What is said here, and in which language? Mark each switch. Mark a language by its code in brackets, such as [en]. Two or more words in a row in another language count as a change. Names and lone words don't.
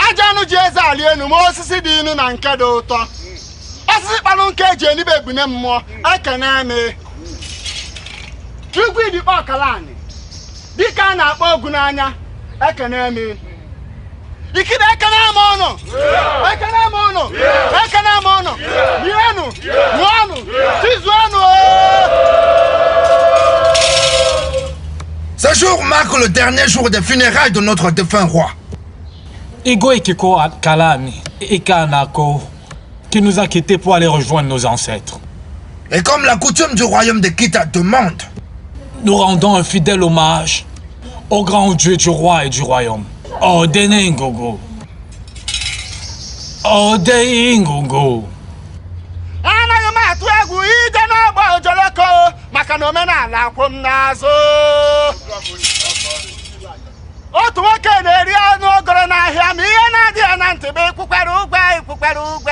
[ig] anụ ji eze ali enu ma osisi dị inu na nke dị ụtọ osisi kpalụ nke eji enibe ebune mmụọ ekene eme Chukwu idikpa ọkala anyị dịka a na-akpọ ogu n'anya ekene eme ikide ekene eme ọnụ ekene eme ọnụ ekene eme ọnụ rienu ṅụọnụ tizuonụ. [fr] Ce jour marque le dernier jour des funérailles de notre défunt roi. Igwe Ikiko Kalani Ikanako, qui nous a quittés pour aller rejoindre nos ancêtres. Et comme la coutume du royaume de Kita demande, nous rendons un fidèle hommage au grand Dieu du roi et du royaume. [ig] Odene Ngogo. Ode Ngogo. Anaghị m atụ egwu ije n'ọgba ojoloko maka na omenala akwụ m n'azụ. Otu nwoke na-eri anụ ogoro n'ahịa ma ihe na-adị ya na ntị bụ ikwukwere ugwe.